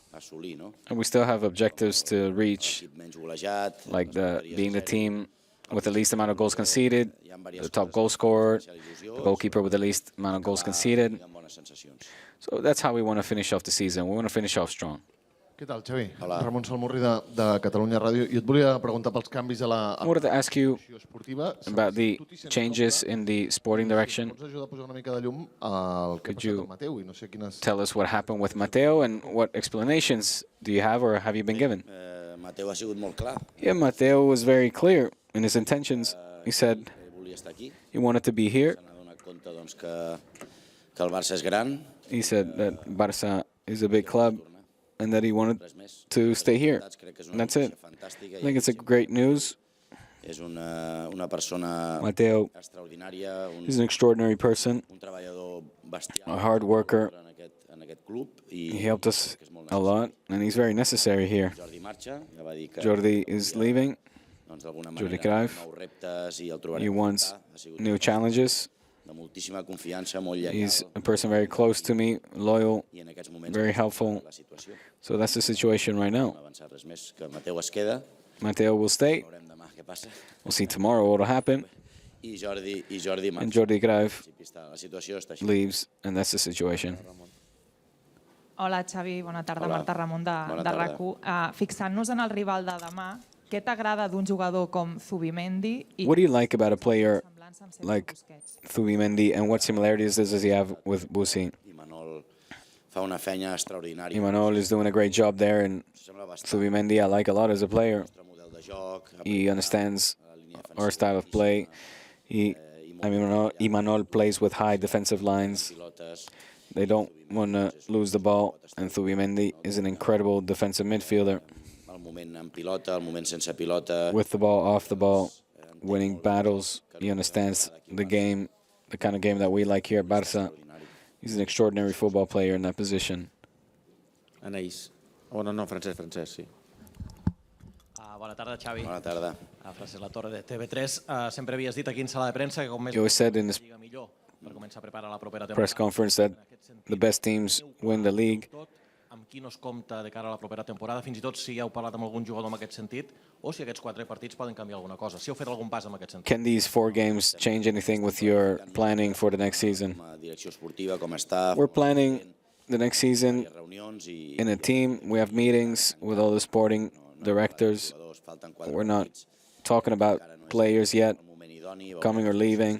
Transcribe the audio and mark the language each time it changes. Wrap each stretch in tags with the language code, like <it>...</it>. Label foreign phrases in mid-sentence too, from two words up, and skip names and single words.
<en>And we still have objectives to reach, like being the team with the least amount of goals conceded, the top goal scorer, the goalkeeper with the least amount of goals conceded. So that's how we want to finish off the season. We want to finish off strong.</en> <ca>Què tal, Xavi? Ramon Salmurri de Catalunya Ràdio. Jo et volia preguntar pels canvis a la</ca> <en>wanted to ask you about the changes in the sporting direction.</en> <ca>Pots ajudar a posar una mica de llum al que ha passat amb Mateu i no sé quines...</ca> <en>Tell us what happened with Mateo and what explanations do you have or have you been given?</en> <ca>Mateu ha sigut molt clar.</ca> <en>Yeah, Mateo was very clear in his intentions. He said he wanted to be here.</en> <ca>Que el Barça és gran.</ca> <en>He said that Barça is a big club and that he wanted to stay here. And that's it. I think it's a great news.</en> <ca>És una persona</ca> <en>Mateo is an extraordinary person, a hard worker. He helped us a lot, and he's very necessary here. Jordi is leaving. Jordi Cruyff. He wants new challenges. He's a person very close to me, loyal, very helpful. So that's the situation right now. Mateo will stay. We'll see tomorrow what will happen. And Jordi Cruyff leaves, and that's the situation.</en> <ca>Hola, Xavi. Bona tarda. Marta Ramon de RAC1. Fixant-nos en el rival de demà, què t'agrada d'un jugador com Zubimendi?</ca> <en>What do you like about a player like Zubimendi, and what similarities does he have with Busi? Imanol is doing a great job there, and Zubimendi I like a lot as a player. He understands our style of play. Imanol plays with high defensive lines. They don't want to lose the ball, and Zubimendi is an incredible defensive midfielder. With the ball, off the ball, winning battles. He understands the game, the kind of game that we like here at Barça. He's an extraordinary football player in that position.</en> <ca>Anaïs. Oh, no, Francesc, sí. Bona tarda, Xavi. Bona tarda. Francesc La Torre de TV3. Sempre havies dit aquí en sala de premsa que com més...</ca> <en>You always said in this</en> <ca>millor per començar a preparar la propera temporada.</ca> <en>press conference that the best teams win the league.</en> <ca>Amb qui no es compta de cara a la propera temporada, fins i tot si heu parlat amb algun jugador en aquest sentit, o si aquests 4 partits poden canviar alguna cosa, si heu fet algun pas en aquest sentit.</ca> <en>Can these 4 games change anything with your planning for the next season? We're planning the next season in a team. We have meetings with all the sporting directors. We're not talking about players yet, coming or leaving.</en>